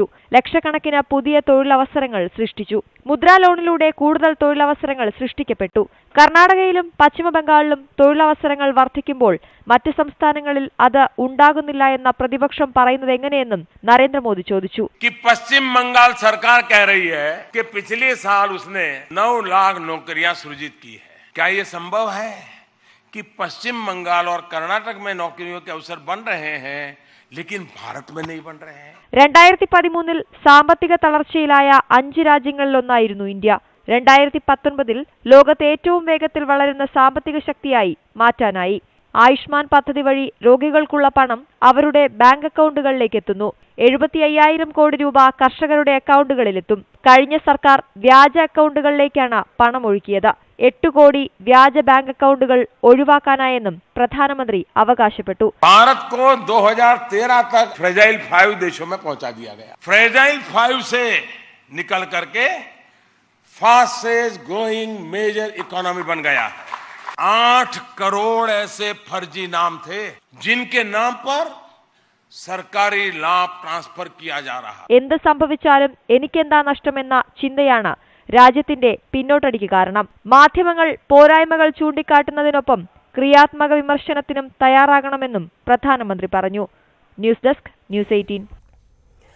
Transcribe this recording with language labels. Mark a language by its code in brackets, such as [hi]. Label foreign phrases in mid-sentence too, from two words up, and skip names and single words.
[ml] ലക്ഷക്കണക്കിന് പുതിയ തൊഴിലവസരങ്ങൾ സൃഷ്ടിച്ചു. മുദ്രാ ലോണിലൂടെ കൂടുതൽ തൊഴിലവസരങ്ങൾ സൃഷ്ടിക്കപ്പെട്ടു. കർണാടകയിലും പശ്ചിമബംഗാളിലും തൊഴിലവസരങ്ങൾ വർദ്ധിക്കുമ്പോൾ മറ്റ് സംസ്ഥാനങ്ങളിൽ അത് ഉണ്ടാകുന്നില്ല എന്ന പ്രതിപക്ഷം പറയുന്നത് എങ്ങനെയെന്നും നരേന്ദ്രമോദി ചോദിച്ചു. [hi] पश्चिम बंगाल सरकार कह रही है कि पिछले साल उसने 9 लाख नौकरियां सृजित की है. क्या ये संभव है कि पश्चिम बंगाल और कर्नाटक में नौकरियों के अवसर बन रहे हैं लेकिन भारत में नहीं बन रहे हैं? [ml] 2013 സാമ്പത്തിക തളർച്ചയിലായ 5 രാജ്യങ്ങളിലൊന്നായിരുന്നു ഇന്ത്യ. 2019 ലോകത്തെ ഏറ്റവും വേഗത്തിൽ വളരുന്ന സാമ്പത്തിക ശക്തിയായി മാറ്റാനായി. ആയുഷ്മാൻ പദ്ധതി വഴി രോഗികൾക്കുള്ള പണം അവരുടെ ബാങ്ക് അക്കൗണ്ടുകളിലേക്ക് എത്തുന്നു. 75,000 കോടി രൂപ കർഷകരുടെ അക്കൗണ്ടുകളിലെത്തും. കഴിഞ്ഞ സർക്കാർ വ്യാജ അക്കൗണ്ടുകളിലേക്കാണ് പണം ഒഴുക്കിയത്. 8 കോടി വ്യാജ ബാങ്ക് അക്കൗണ്ടുകൾ ഒഴിവാക്കാനായെന്നും പ്രധാനമന്ത്രി അവകാശപ്പെട്ടു. [hi] भारत को 2013 तक फ्रेजाइल 5 देशों में पहुंचा दिया गया. फ्रेजाइल 5 से निकल करके [en] fastest growing major economy [hi] बन गया. 8 करोड़ ऐसे फर्जी नाम थे जिनके नाम पर सरकारी लाभ ट्रांसफर किया जा रहा. [ml] എന്ത് സംഭവിച്ചാലും എനിക്കെന്താ നഷ്ടമെന്ന ചിന്തയാണ് രാജ്യത്തിന്റെ പിന്നോട്ടടിക്ക് കാരണം. മാധ്യമങ്ങൾ പോരായ്മകൾ ചൂണ്ടിക്കാട്ടുന്നതിനൊപ്പം ക്രിയാത്മക വിമർശനത്തിനും തയ്യാറാകണമെന്നും പ്രധാനമന്ത്രി പറഞ്ഞു. ന്യൂസ് ഡെസ്ക് ന്യൂസ് 18.